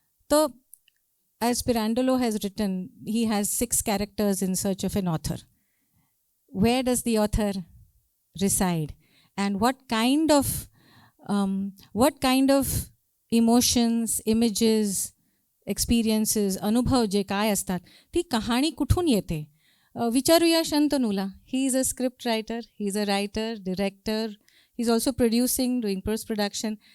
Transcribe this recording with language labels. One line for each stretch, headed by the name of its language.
English: So, as Pirandello has written, he has 6 characters in search of an author. Where does the author reside? And what kind of emotions, images, experiences,
Marathi: अनुभव जे काय असतात, ती कहाणी कुठून येते? विचारूया शंतनूला.
English: He is a script writer, he is a writer, director. He's also producing, doing post-production.